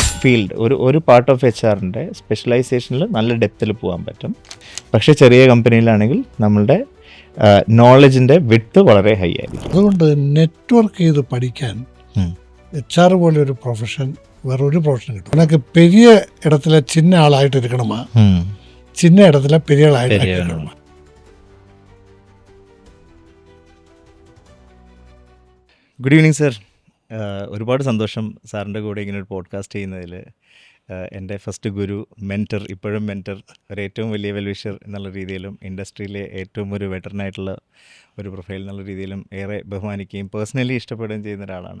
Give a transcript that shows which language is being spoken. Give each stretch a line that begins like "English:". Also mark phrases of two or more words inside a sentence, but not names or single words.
Malayalam: ഫീൽഡ് ഒരു
English: part of HR-
Malayalam: ൻ്റെ സ്പെഷ്യലൈസേഷനിൽ നല്ല ഡെപ്തിൽ പോകാൻ പറ്റും. പക്ഷേ ചെറിയ കമ്പനിയിലാണെങ്കിൽ നമ്മളുടെ നോളജിൻ്റെ വിഡ്ത്ത് വളരെ ഹൈ ആയിരിക്കും. അതുകൊണ്ട് നെറ്റ്വർക്ക് ചെയ്ത് പഠിക്കാൻ HR പോലെ ഒരു പ്രൊഫഷൻ വേറൊരു പ്രൊഫഷൻ കിട്ടും.
Tamil: எனக்கு பெரிய இடத்துல சின்ன ஆளாயிட்டு இருக்கணுமா, சின்ன இடத்துல பெரிய ஆளாயிட்டு இருக்கணுமா.
English: good evening sir.
Malayalam: ഒരുപാട് സന്തോഷം സാറിൻ്റെ കൂടെ ഇങ്ങനെ ഒരു പോഡ്കാസ്റ്റ് ചെയ്യുന്നതിൽ. എൻ്റെ ഫസ്റ്റ് ഗുരു, മെൻറ്റർ, ഇപ്പോഴും മെൻറ്റർ, ഒരു ഏറ്റവും വലിയ വെൽവിഷർ എന്നുള്ള രീതിയിലും ഇൻഡസ്ട്രിയിലെ ഏറ്റവും ഒരു വെറ്ററനായിട്ടുള്ള ഒരു പ്രൊഫൈൽ എന്നുള്ള രീതിയിലും ഏറെ ബഹുമാനിക്കുകയും പേഴ്സണലി ഇഷ്ടപ്പെടുകയും ചെയ്യുന്ന ഒരാളാണ്.